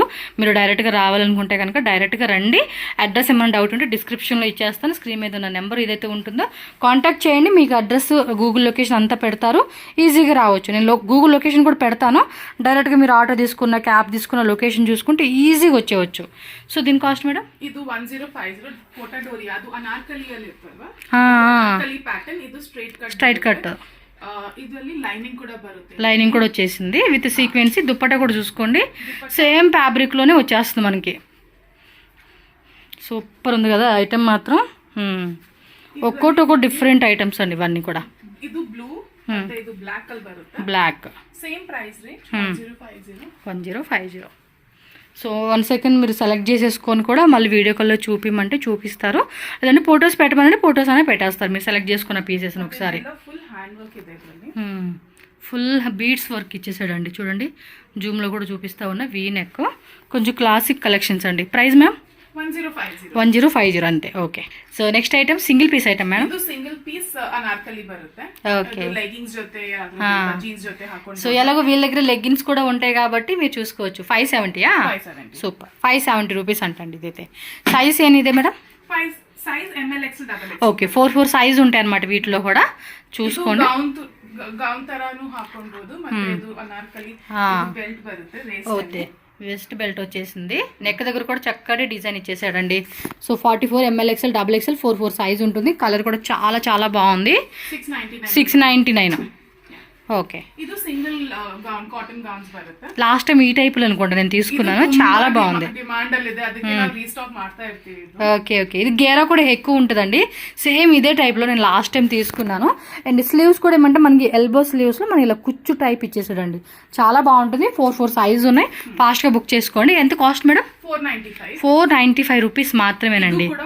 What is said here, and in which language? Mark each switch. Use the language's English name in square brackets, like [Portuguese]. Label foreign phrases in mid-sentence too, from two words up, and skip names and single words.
[Telugu] మీరు డైరెక్ట్గా రావాలనుకుంటే కనుక డైరెక్ట్గా రండి. అడ్రస్ ఏమైనా డౌట్ ఉంటే డిస్క్రిప్షన్లో ఇచ్చేస్తాను. స్క్రీన్ మీద ఉన్న నెంబర్ ఏదైతే ఉంటుందో కాంటాక్ట్ చేయండి. మీకు అడ్రస్ గూగుల్ లొకేషన్ అంతా పెడతారు, ఈజీగా రావచ్చు. నేను గూగుల్ లొకేషన్ కూడా పెడతాను. డైరెక్ట్గా మీరు ఆటో తీసుకున్న క్యాబ్ తీసుకున్న లొకేషన్ చూసుకుంటే ఈజీగా వచ్చేవచ్చు. సో దీని కాస్ట్ మేడం? [Kannada] ಇದು 1050 ಕೋಟಾ ಡೋರಿ, ಅದು ಅನಾರ್ಕಲಿಯಲ್ಲಿ ಇರ್ತಲ್ವಾ, ಪ್ಯಾಟರ್ನ್. ಇದು ಸ್ಟ್ರೈಟ್ ಕಟ್. ಇದರಲ್ಲಿ ಲೈನಿಂಗ್ ಕೂಡ ಬರುತ್ತೆ, [Telugu] లైనింగ్ కూడా వచ్చేసింది విత్ సీక్వెన్సీ. దుప్పట కూడా చూసుకోండి, సేమ్ ఫ్యాబ్రిక్లోనే వచ్చేస్తుంది మనకి. సూపర్ ఉంది కదా ఐటమ్ మాత్రం. ఒక్కొక్క డిఫరెంట్ ఐటమ్స్ అండి ఇవన్నీ కూడా. [Kannada] ಇದು ಬ್ಲೂ, ಇದು ಬ್ಲಾಕ್ ಅಲ್ಲಿ ಬರುತ್ತೆ. [Telugu] బ్లాక్ సేమ్ ప్రైస్ రేంజ్ 1050. సో 1 సెకండ్ మీరు సెలెక్ట్ చేసేసుకొని కూడా మళ్ళీ వీడియో కాల్లో చూపిమంటే చూపిస్తారు, లేదంటే ఫొటోస్ పెట్టమనంటే ఫొటోస్ అనే పెట్టేస్తారు మీరు సెలెక్ట్ చేసుకున్న పీసెస్ని ఒకసారి. [English] full hand work [Kannada] ಇದೆ ಇದರಲ್ಲಿ. [English] full beads work [Telugu] ఇచ్చేసాడండి చూడండి, జూమ్లో కూడా చూపిస్తా ఉన్న వీ నెక్, కొంచెం [English] classic collections [Telugu] అండి. ప్రైస్ మ్యామ్ 1050 అంతే. ఓకే. సో [English] next item single piece item [Telugu] మేడం. [Kannada] ಇದು [English] single piece [Kannada] ಅನಾರ್ಕಲಿ ಬರುತ್ತೆ. [Telugu] ఓకే. [Kannada] లెగ్గింగ్స్ ಜೊತೆ జీన్స్ జೊತೆ ಹಾಕೊಂಡು. [Telugu] సో ఎలాగో వీళ్ళ దగ్గర లెగ్గిన్స్ కూడా ఉంటాయి కాబట్టి మీరు చూసుకోవచ్చు. 570 సూపర్. 570 రూపీస్ అంటండి ఇదైతే. సైజ్ ఏనిదే మేడం? సైజ్ ML XL XL. ఓకే, 4 సైజ్ ఉంటాయి అనమాట వీటిలో కూడా, చూసుకోండి. [Kannada] ಗೌನ್ ತರಾನು ಹಾಕೊಂಡ್ಬೋದು. ಮತ್ತೆ ಇದು ಅನಾರ್ಕಲಿ ಬೆಲ್ಟ್ ಬರುತ್ತೆ. [Telugu] ఓకే, [English] waist belt [Telugu] వచ్చేసింది. నెక్ దగ్గర కూడా చక్కటి డిజైన్ ఇచ్చేసాడండి. సో 44 ML XL XXL 4 సైజ్ ఉంటుంది. కలర్ కూడా చాలా చాలా బాగుంది. 699. ఓకే. [Kannada] ಇದು [English] single gown cotton gowns [Kannada] ಬರುತ್ತೆ. [Telugu] లాస్ట్ టైం ఈ టైపులో అనుకుంటా నేను తీసుకున్నాను, చాలా బాగుంది. [Kannada] ಡಿಮಾಂಡ್ ಅಲ್ಲಿ ಇದೆ, ಅದಕ್ಕೆ ನಾವು ರೀಸ್ಟಾಕ್ ಮಾಡ್ತಾ ಇರ್ತೀವಿ. [Telugu] ఓకే. ఇది గేరా కూడా ఎక్కువ ఉంటుందండి. సేమ్ ఇదే టైప్లో నేను లాస్ట్ టైం తీసుకున్నాను. అండ్ స్లీవ్స్ కూడా ఏమంటే మనకి ఎల్బో స్లీవ్స్లో మనకి ఇలా కుచ్చు టైప్ ఇచ్చేసాడండి, చాలా బాగుంటుంది. 4 సైజ్ ఉన్నాయి. ఫాస్ట్గా బుక్ చేసుకోండి. ఎంత కాస్ట్ మేడం? 495 రూపీస్ మాత్రమేనండి.